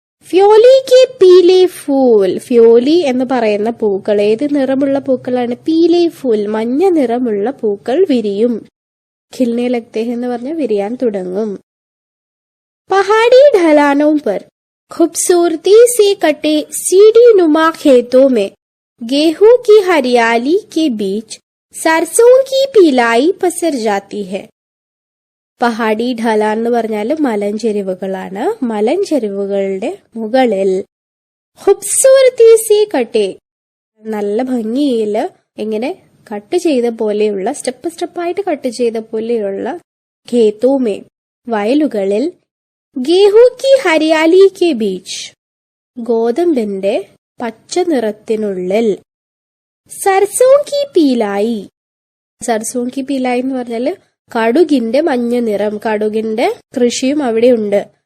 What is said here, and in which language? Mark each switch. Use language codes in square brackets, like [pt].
[hi] ഫ്യോലി K പീലെ Phool. [ml] ഫ്യോലി എന്ന് പറയുന്ന പൂക്കൾ ഏത് നിറമുള്ള പൂക്കളാണ്? [hi] പീലെ ഫൂൽ, [ml] മഞ്ഞ നിറമുള്ള പൂക്കൾ വിരിയും. [hi] ഖിൽനെ ലഗ്തേ [ml] എന്ന് പറഞ്ഞാൽ വിരിയാൻ തുടങ്ങും. [hi] പഹാടി ढलानों पर खूबसूरती से कटे सीढ़ी नुमा खेतों में गेहूं की हरियाली के बीच सरसों की पीलाई पसर जाती है. [ml] പഹാടി ഢലാൻ എന്ന് പറഞ്ഞാൽ മലഞ്ചെരിവുകളാണ്. മലഞ്ചെരിവുകളുടെ മുകളിൽ [hi] ഖൂബ്സൂരതി സേ കട്ടെ, [ml] നല്ല ഭംഗിയിൽ ഇങ്ങനെ കട്ട് ചെയ്ത പോലെയുള്ള, സ്റ്റെപ്പായിട്ട് കട്ട് ചെയ്ത പോലെയുള്ള ഖേത്തോമേ, വയലുകളിൽ, [hi] ഗേഹൂ കി ഹരിയാലി കെ ബീച്ച്, [ml] ഗോതമ്പിന്റെ പച്ച നിറത്തിനുള്ളിൽ, [hi] സർസോ കി പീലായി, [ml] സർസോ കി പീലായി എന്ന് പറഞ്ഞാല് കടുകിന്റെ മഞ്ഞ നിറം, കടുകിന്റെ കൃഷിയും അവിടെ ഉണ്ട്.